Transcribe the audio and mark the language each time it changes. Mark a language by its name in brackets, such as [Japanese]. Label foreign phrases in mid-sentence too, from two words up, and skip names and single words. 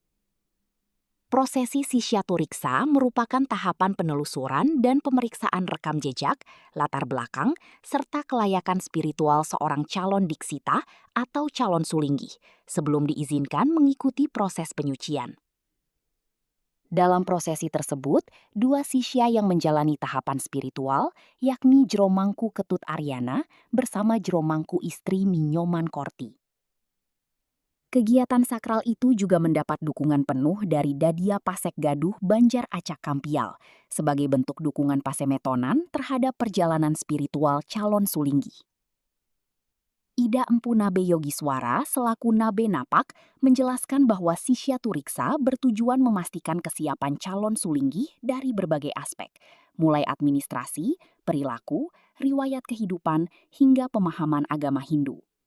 [Indonesian] Prosesi Sisyaturiksa merupakan tahapan penelusuran dan pemeriksaan rekam jejak, latar belakang, serta kelayakan spiritual seorang calon diksita atau calon sulinggih sebelum diizinkan mengikuti proses penyucian. Dalam prosesi tersebut, dua sisya yang menjalani tahapan spiritual, yakni Jero Mangku Ketut Aryana bersama Jero Mangku istri Minyoman Korti. Kegiatan sakral itu juga mendapat dukungan penuh dari Dadia Pasek Gaduh Banjar Acak Kampial sebagai bentuk dukungan Pasemetonan terhadap perjalanan spiritual calon sulinggih. Ida Empu Nabe Yogiswara selaku Nabe Napak menjelaskan bahwa Sisyaturiksa bertujuan memastikan kesiapan calon sulinggih dari berbagai aspek, mulai administrasi, perilaku, riwayat kehidupan, hingga pemahaman agama Hindu.